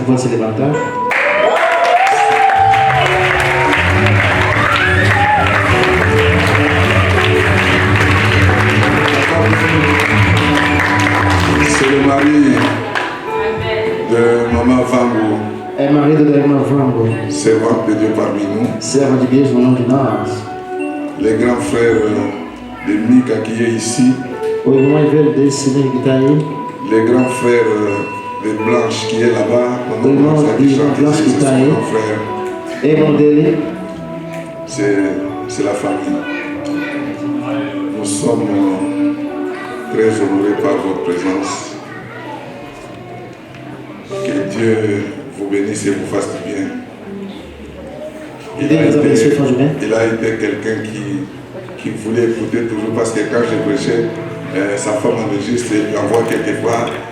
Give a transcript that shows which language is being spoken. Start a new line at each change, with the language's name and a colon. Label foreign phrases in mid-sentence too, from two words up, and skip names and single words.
French: C'est le mari de Maman Vango.
Portuguese: É marido da irmã Vango.
French: Servante de Dieu parmi nous.
Portuguese: Serva de Deus no meio de nós.
French: Les grands frères de Mika qui est ici.
Portuguese: O irmão mais velho desse que está aí.
French: Les grands frères de Blanche qui est là-bas.
Portuguese: O irmão de Blanche que está aí. Irmão dele.
French: C'est la famille. Nous sommes très honorés par votre présence. Que Dieu vous bénisse et vous fasse du bien. Il a été quelqu'un qui voulait écouter toujours, parce que quand je prêchais, sa femme enregistre et lui envoie quelque part.